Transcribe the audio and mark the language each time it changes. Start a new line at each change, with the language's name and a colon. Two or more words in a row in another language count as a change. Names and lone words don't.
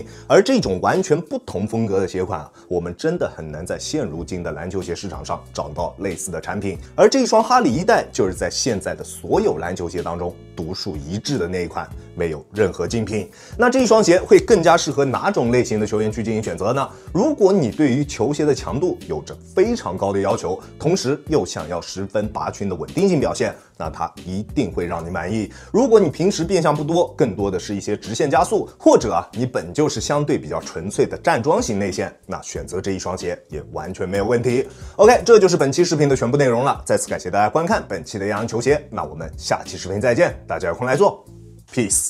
Chinese: 而這種完全不同風格的鞋款我們真的很難在现如今的籃球鞋市场上找到類似的產品。而這雙哈里1代就是在現在的所有籃球鞋當中獨樹一幟的那一款，沒有任何競品。那這一雙鞋會更加適合哪種類型的球員去進行選擇呢？如果你對於球鞋的強度有着非常高的要求，同時又想要十分拔群的穩定性表現，那它一定会讓你滿意。如果你平时变向不多，更多的是一些直線加速，或者你本就是相对比較純粹的站樁型內線，那選擇這一雙鞋也完全沒有問題。OK， 這就是本期視頻的全部內容了。再次感謝大家觀看本期的亞洋球鞋，那我們下期視頻再見，大家有空來做 ，Peace。